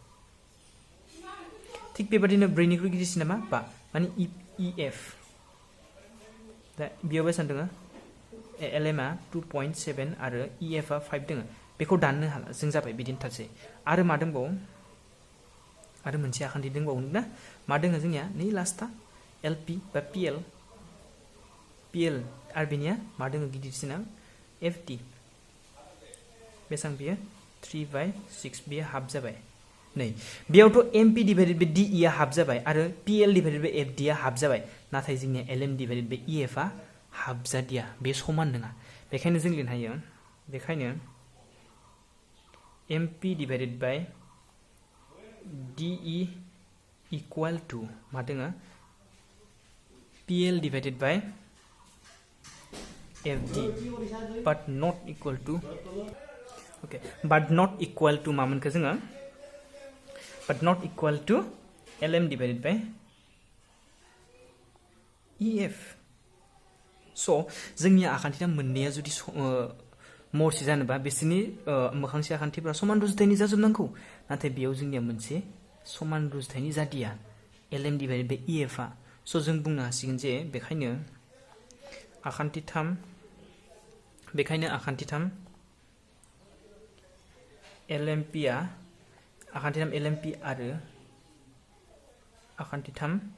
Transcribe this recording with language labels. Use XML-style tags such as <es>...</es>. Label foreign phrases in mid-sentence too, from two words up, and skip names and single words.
<brx>थिग बेबादिनो ब्रैनिख्रुइ गिदिरसिन नामा बा माने EF दा बेयाव बेसेबां दङ LM आ 2.7 आरो EF आ 5 दङ बेखौ दाननो हाला जों जाबाय बिदिनो थासै आरो मा दंबावो आरो मोनसे आखान्थि दंबावो ना मा दङ जोंनिया नै लास्टा LP बा PL आरो बेनिया मा दङ गिदिरसिना FD बेसेबां बियो 3/6 बियो हाफ जाबाय नै बेयावथ'</brx> <en>MP divided by DE</en> <brx>आ हाफ जाबाय आरो</brx> <en>PL divided by FD</en> <brx>आ हाफ जाबाय नाथाय जोंनिया</brx> <en>LM divided by EF</en> <brx>आ हाफ जादिया बे समान नङा बेखायनो जों लिरनो हायो बेखायनो</brx> <en>MP divided by DE equal to</en> <brx>मा दङ</brx> <en>PL divided by FD but not equal to okay but not equal to</en> <brx>मा मोनखो जोङो</brx> <en>but not equal to LM divided by</en> <brx>EF स' जोंनि आखान्थिया मोननैया जुदि महरसे जानोबा बिसोरनि मोखांसे आखान्थिफोरा समान रुजुथायनि जाजोबनांगौ नाथाय बेयाव जोंनिया मोनसे समान रुजुथायनि जादिया</brx> <en>LM divided by EF</en> <brx>आ स' जों बुंनो हासिगोन जे बेखायनो आखान्थि 3 LMP आ आखान्थि 3 LMP आरो आखान्थि 3</brx>